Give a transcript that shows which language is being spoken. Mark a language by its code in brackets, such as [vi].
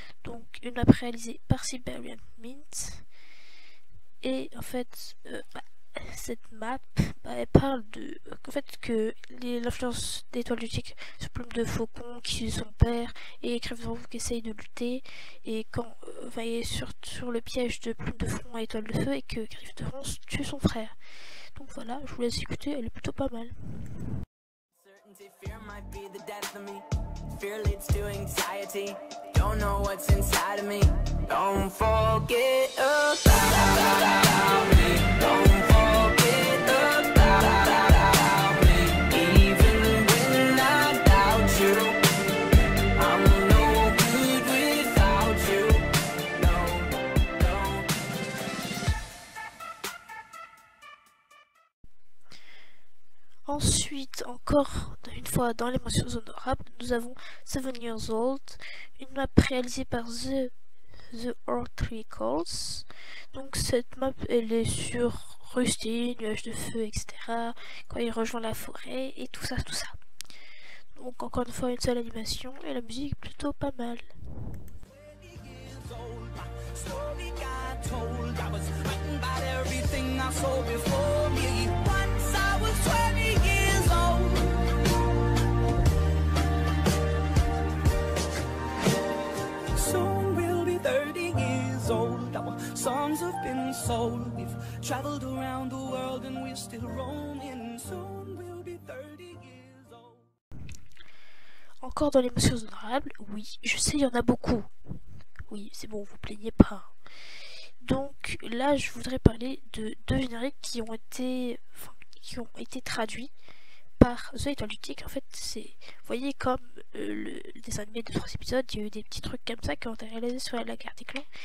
[fr] Donc une map réalisée par Siberian Mint. Et en fait, cette map, elle parle de en fait que l'influence d'étoile du tigre sur plume de faucon qui tue son père et griffe de ronce qui essaye de lutter et quand il est sur le piège de plume de faucon à étoile de feu et que griffe de ronce tue son frère. Donc voilà, je vous laisse écouter, elle est plutôt pas mal. [en] Fear might be the death of me. Fear leads to anxiety. Don't know what's inside of me. Don't forget about me. Don't forget about me. Even when I doubt you, I'm no good without you. No, no. [fr] Ensuite, encore une fois dans les mentions honorables, nous avons 7 Years Old, une map réalisée par The Ortricals. Donc cette map, elle est sur Rusty, nuage de feu, etc. Quand il rejoint la forêt et tout ça, tout ça. Donc encore une fois une seule animation et la musique est plutôt pas mal. [en] Story got told. I was frightened by everything I saw before me. Once I was 20 years old. Soon we'll be 30 years old. Our songs have been sold. We've traveled around the world and we're still roaming. Soon we'll be 30 years old. [fr] Encore dans les mentions honorables, oui, je sais, il y en a beaucoup. Oui, c'est bon, vous plaignez pas. Donc là, je voudrais parler de deux génériques qui ont été traduits par The Étoile du Tigre. En fait, c'est, vous voyez, comme le dessin animé de 3 épisodes, il y a eu des petits trucs comme ça qui ont été réalisés sur la guerre des clans.